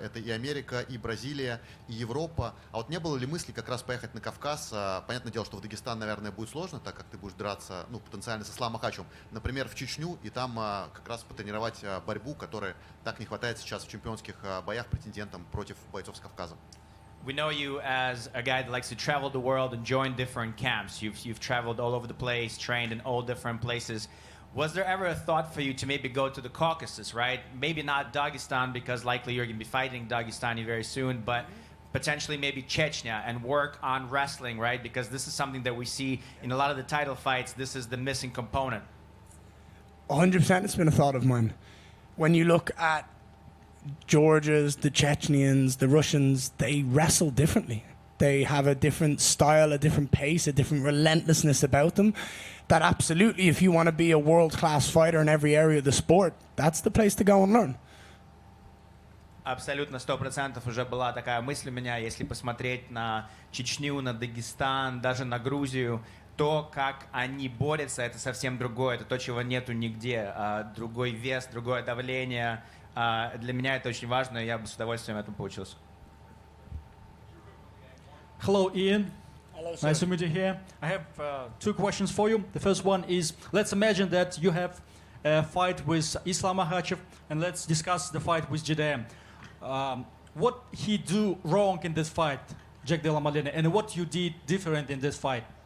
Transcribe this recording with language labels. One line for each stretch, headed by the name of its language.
Russian: Это и Америка, и Бразилия, и Европа. А вот не было ли мысли как раз поехать на Кавказ? Понятное дело, что в Дагестан, наверное, будет сложно, так как ты будешь драться, потенциально с Исламом Махачевым. Например, в Чечню, и там как раз потренировать борьбу, которой так не хватает сейчас в чемпионских боях претендентам против бойцов с Кавказа.
English: We know you as a guy that likes to travel the world and join different camps. You've traveled all over the place, trained in all different places. Was there ever a thought for you to maybe go to the Caucasus, right? Maybe not Dagestan, because likely you're going to be fighting Dagestani very soon, but potentially maybe Chechnya and work on wrestling, right? Because this is something that we see in a lot of the title fights. This is the missing component. 100% it's been a thought of mine. When you look at Georgians, the Chechens, the Russians, they wrestle differently. They have a different style, a different pace, a different relentlessness about them. That absolutely, if you want to be a world-class fighter in every area of the sport, that's the place to go and learn.
Russian: Абсолютно 100% уже была такая мысль у меня, если посмотреть на Чечню, на Дагестан, даже на Грузию, то, как они борются, это совсем другое, это то, чего нету нигде, другой вес, другое давление. Для меня это очень важно, и я бы с удовольствием этому поучился.
English: Hello, Ian. Hello, sir. Nice to meet you here. I have two questions for you. The first one is, let's imagine that you have a fight with Islam Makhachev, and let's discuss the fight with JDM. What he do wrong in this fight, Jack Della Maddalena, and what you did different in this fight?